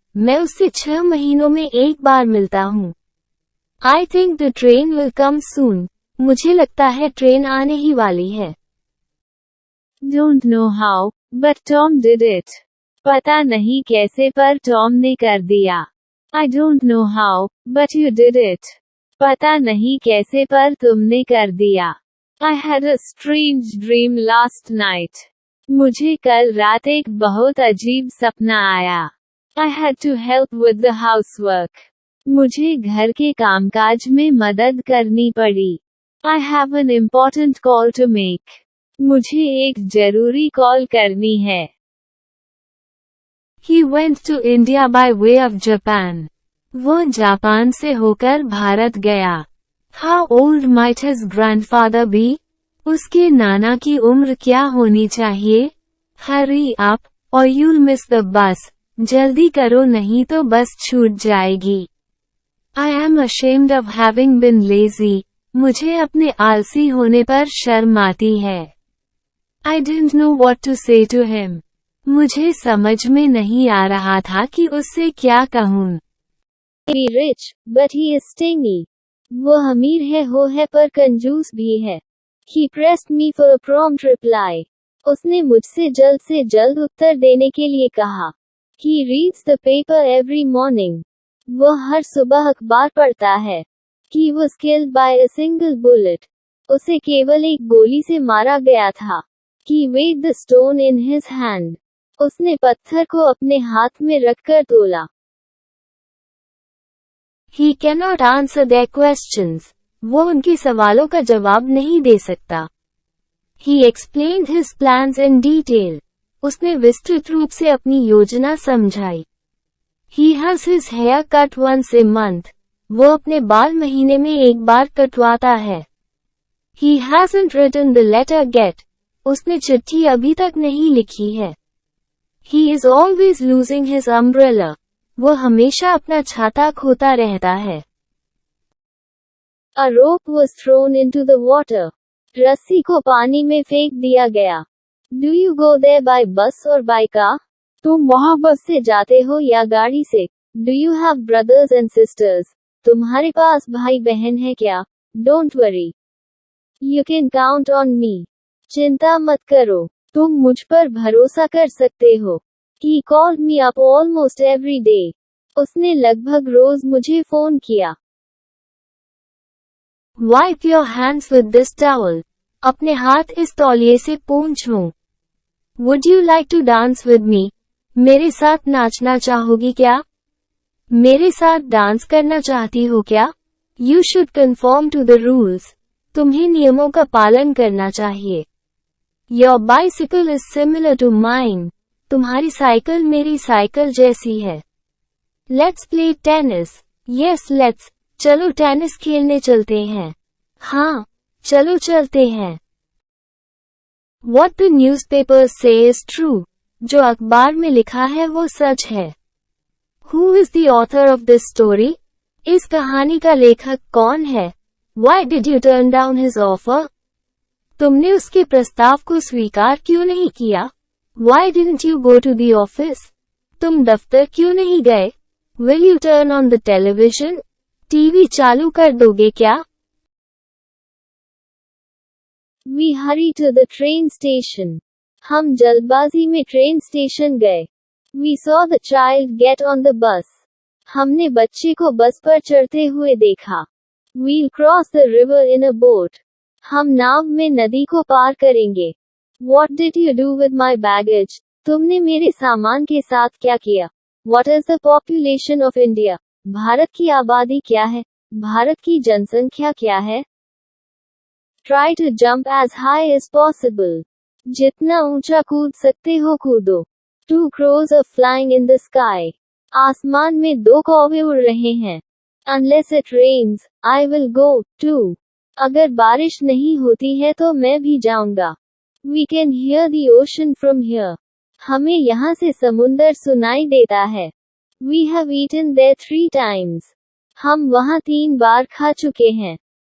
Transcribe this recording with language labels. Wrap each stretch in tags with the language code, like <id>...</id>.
<hi>मैं उससे 6 महीनों में एक बार मिलता हूँ.</hi> <en>I think the train will come soon.</en> <hi>मुझे लगता है ट्रेन आने ही वाली है.</hi> <en>Don't know how, but Tom did it.</en> <hi>पता नहीं कैसे पर टॉम ने कर दिया.</hi> <en>I don't know how, but you did it.</en> <hi>पता नहीं कैसे पर तुमने कर दिया.</hi> <en>I had a strange dream last night.</en> <hi>मुझे कल रात एक बहुत अजीब सपना आया.</hi> <en>I had to help with the housework.</en> <hi>मुझे घर के कामकाज में मदद करनी पड़ी.</hi> <en>I have an important call to make.</en> <hi>मुझे एक जरूरी कॉल करनी है.</hi> <en>He went to India by way of Japan.</en> <hi>वो जापान से होकर भारत गया.</hi> <en>How old might his grandfather be?</en> <hi>उसके नाना की उम्र क्या होनी चाहिए?</hi> <en>Hurry up, or you'll miss the bus.</en> <hi>जल्दी करो नहीं तो बस छूट जाएगी.</hi> <en>I am ashamed of having been lazy.</en> <hi>मुझे अपने आलसी होने पर शर्म आती है.</hi> <en>I didn't know what to say to him.</en> <hi>मुझे समझ में नहीं आ रहा था कि उससे क्या कहूँ.</hi> <en>He rich, but he is stingy.</en> <hi>वो अमीर है हो है पर कंजूस भी है.</hi> <en>He pressed me for a prompt reply.</en> <hi>उसने मुझसे जल्द से जल्द उत्तर देने के लिए कहा.</hi> <en>He reads the paper every morning.</en> <hi>वो हर सुबह अखबार पढ़ता है.</hi> <en>He was killed by a single bullet.</en> <hi>उसे केवल एक गोली से मारा गया था.</hi> <en>He weighed the stone in his hand.</en> <hi>उसने पत्थर को अपने हाथ में रखकर तोला.</hi> <en>He cannot answer their questions.</en> <hi>वो उनके सवालों का जवाब नहीं दे सकता.</hi> <en>He explained his plans in detail.</en> <hi>उसने विस्तृत रूप से अपनी योजना समझाई.</hi> <en>He has his hair cut once a month.</en> <hi>वो अपने बाल महीने में एक बार कटवाता है.</hi> <en>He hasn't written the letter yet.</en> <hi>उसने चिट्ठी अभी तक नहीं लिखी है.</hi> <en>He is always losing his umbrella.</en> <hi>वो हमेशा अपना छाता खोता रहता है.</hi> <en>A rope was thrown into the water.</en> <hi>रस्सी को पानी में फेंक दिया गया.</hi> <en>Do you go there by bus or by car?</en> <hi>तुम वहाँ बस से जाते हो या गाड़ी से?</hi> <en>Do you have brothers and sisters?</en> <hi>तुम्हारे पास भाई बहन है क्या?</hi> <en>Don't worry. You can count on me.</en> <hi>चिंता मत करो. तुम मुझ पर भरोसा कर सकते हो.</hi> <en>He called me up almost every day.</en> <hi>उसने लगभग रोज मुझे फोन किया.</hi> <en>Wipe your hands with this towel.</en> <hi>अपने हाथ इस तौलिए से पोंछो.</hi> <en>Would you like to dance with me?</en> <hi>मेरे साथ नाचना चाहोगी क्या? मेरे साथ डांस करना चाहती हो क्या?</hi> <en>You should conform to the rules.</en> <hi>तुम्हें नियमों का पालन करना चाहिए.</hi> <en>Your bicycle is similar to mine.</en> <hi>तुम्हारी साइकिल मेरी साइकिल जैसी है.</hi> <en>Let's play tennis. Yes, let's.</en> <hi>चलो टेनिस खेलने चलते हैं. हाँ, चलो चलते हैं.</hi> <en>What the newspapers say is true.</en> <hi>जो अखबार में लिखा है वो सच है.</hi> <en>Who is the author of this story?</en> <hi>इस कहानी का लेखक कौन है?</hi> <en>Why did you turn down his offer?</en> <hi>तुमने उसके प्रस्ताव को स्वीकार क्यों नहीं किया?</hi> <en>Why didn't you go to the office?</en> <hi>तुम दफ्तर क्यों नहीं गए?</hi> <en>Will you turn on the television?</en> <hi>TV चालू कर दोगे क्या?</hi> <en>We hurried to the train station.</en> <hi>हम जल्दबाजी में ट्रेन स्टेशन गए.</hi> <en>We saw the child get on the bus.</en> <hi>हमने बच्चे को बस पर चढ़ते हुए देखा.</hi> <en>We'll cross the river in a boat.</en> <hi>हम नाव में नदी को पार करेंगे.</hi> <en>What did you do with my baggage?</en> <hi>तुमने मेरे सामान के साथ क्या किया?</hi> <en>What is the population of India?</en> <hi>Bharat की आबादी क्या है? भारत की जनसंख्या क्या है?</hi> <en>Try to jump as high as possible.</en> <hi>जितना ऊंचा कूद सकते हो कूदो.</hi> <en>2 crows are flying in the sky.</en> <hi>आसमान में 2 कौवे उड़ रहे हैं.</hi> <en>Unless it rains, I will go too.</en> <hi>अगर बारिश नहीं होती है तो मैं भी जाऊंगा.</hi> <en>We can hear the ocean from here.</en> <hi>हमें यहाँ से समुंदर सुनाई देता है.</hi> <en>We have eaten there 3 times.</en> <hi>हम वहाँ 3 बार खा चुके हैं.</hi>